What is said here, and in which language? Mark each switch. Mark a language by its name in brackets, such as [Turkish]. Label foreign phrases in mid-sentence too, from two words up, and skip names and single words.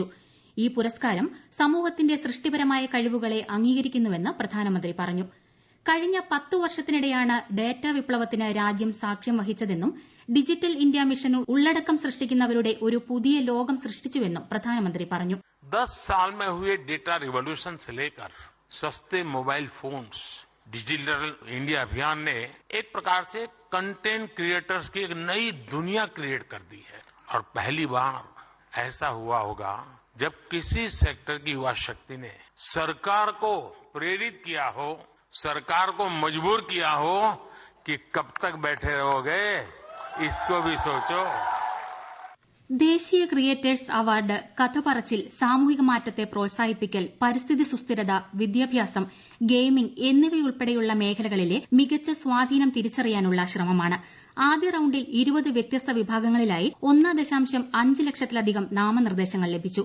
[Malayalam] ഈ പുരസ്കാരം സമൂഹത്തിന്റെ സൃഷ്ടിപരമായ കഴിവുകളെ അംഗീകരിക്കുന്നുവെന്ന് പ്രധാനമന്ത്രി പറഞ്ഞു. കഴിഞ്ഞ 10 വർഷത്തിനിടെയാണ് ഡാറ്റ വിപ്ലവത്തിന് രാജ്യം സാക്ഷ്യം വഹിച്ചതെന്നും ഡിജിറ്റൽ ഇന്ത്യ മിഷൻ ഉള്ളടക്കം സൃഷ്ടിക്കുന്നവരുടെ ഒരു പുതിയ ലോകം സൃഷ്ടിച്ചുവെന്നും പ്രധാനമന്ത്രി പറഞ്ഞു. [Hindi] 10 साल में हुए [English] data revolution [Hindi] से लेकर सस्ते [English] mobile phones, [Hindi] डिजिटल इंडिया अभियान ने एक प्रकार से [English] content creators [Hindi] की एक नई दुनिया क्रिएट कर दी है. और पहली बार ऐसा हुआ होगा जब किसी सेक्टर की युवा शक्ति ने सरकार को प्रेरित किया हो, सरकार को मजबूर किया हो कि कब तक बैठे रहोगे, इसको भी सोचो. [Malayalam] ദേശീയ ക്രിയേറ്റേഴ്സ് അവാർഡ് കഥ പറച്ചിൽ, സാമൂഹിക മാറ്റത്തെ പ്രോത്സാഹിപ്പിക്കൽ, പരിസ്ഥിതി സുസ്ഥിരത, വിദ്യാഭ്യാസം, ഗെയിമിംഗ് എന്നിവയുൾപ്പെടെയുള്ള മേഖലകളിലെ മികച്ച സ്വാധീനം തിരിച്ചറിയാനുള്ള ശ്രമമാണ്. ആദ്യ റൌണ്ടിൽ 20 വ്യത്യസ്ത വിഭാഗങ്ങളിലായി 1.5 ലക്ഷത്തിലധികം നാമനിർദ്ദേശങ്ങൾ ലഭിച്ചു.